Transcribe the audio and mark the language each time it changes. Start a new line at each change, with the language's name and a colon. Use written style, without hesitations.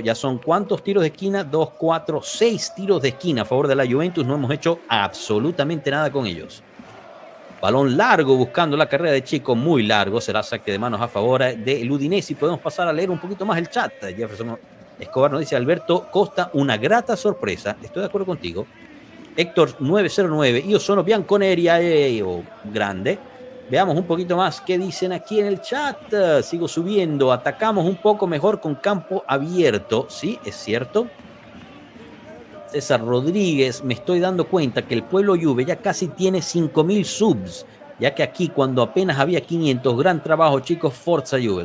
Spanish: Ya son ¿cuántos tiros de esquina? 2, 4, 6 tiros de esquina a favor de la Juventus. No hemos hecho absolutamente nada con ellos. Balón largo buscando la carrera de Chico, muy largo. Será saque de manos a favor del Udinese. Y podemos pasar a leer un poquito más el chat. Jefferson Escobar nos dice, Alberto Costa, una grata sorpresa. Estoy de acuerdo contigo.
Italian: Héctor 909, io sono bianconeri, grande.
Spanish: Veamos un poquito más qué dicen aquí en el chat. Sigo subiendo. Atacamos un poco mejor con campo abierto. Sí, es cierto. César Rodríguez, me estoy dando cuenta que el Pueblo Juve ya casi tiene 5.000 subs, ya que aquí cuando apenas había 500, gran trabajo chicos, Forza Juve.